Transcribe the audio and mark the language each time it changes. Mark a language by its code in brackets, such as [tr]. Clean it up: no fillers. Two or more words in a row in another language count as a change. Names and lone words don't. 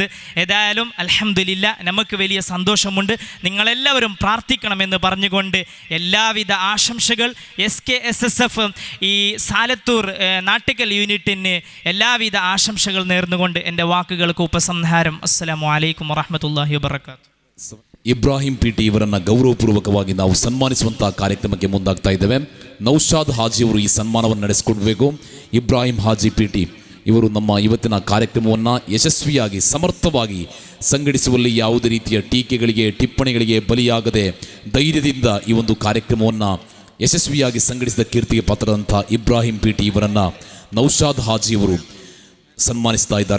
[ml] ഏതായാലും അൽഹംദുലില്ലാ നമുക്ക് വലിയ സന്തോഷമുണ്ട്. നിങ്ങളെല്ലാവരും പ്രാർത്ഥിക്കണമെന്ന് പറഞ്ഞുകൊണ്ട് എല്ലാവിധ ആശംസകൾ SKSSF ഈ സാലത്തൂർ നാട്ടിക്കൽ യൂണിറ്റിന് എല്ലാവിധ ആശംസകൾ നേർന്നുകൊണ്ട് എൻ്റെ വാക്കുകൾക്ക് ഉപസംഹാരം. [ar] السلام عليكم ورحمة الله وبركاته. [kn] ಇಬ್ರಾಹಿಂ PT ಇವರನ್ನ ಗೌರವಪೂರ್ವಕವಾಗಿ ನಾವು ಸನ್ಮಾನಿಸುವಂತಹ ಕಾರ್ಯಕ್ರಮಕ್ಕೆ ಮುಂದಾಗ್ತಾ ಇದ್ದೇವೆ. ನೌಶಾದ್ ಹಾಜಿ ಅವರು ಈ ಸನ್ಮಾನವನ್ನು ನಡೆಸಿಕೊಡ್ಬೇಕು. ಇಬ್ರಾಹಿಂ ಹಾಜಿ PT ಇವರು ನಮ್ಮ ಇವತ್ತಿನ ಕಾರ್ಯಕ್ರಮವನ್ನು ಯಶಸ್ವಿಯಾಗಿ ಸಮರ್ಥವಾಗಿ ಸಂಘಟಿಸುವಲ್ಲಿ ಯಾವುದೇ ರೀತಿಯ ಟೀಕೆಗಳಿಗೆ ಟಿಪ್ಪಣಿಗಳಿಗೆ ಬಲಿಯಾಗದೆ ಧೈರ್ಯದಿಂದ ಈ ಒಂದು ಕಾರ್ಯಕ್ರಮವನ್ನು ಯಶಸ್ವಿಯಾಗಿ ಸಂಘಟಿಸಿದ ಕೀರ್ತಿಗೆ ಪಾತ್ರದಂಥ ಇಬ್ರಾಹಿಂ PT ಇವರನ್ನು ನೌಶಾದ್ ಹಾಜಿಯವರು ಸನ್ಮಾನಿಸ್ತಾ ಇದ್ದಾರೆ.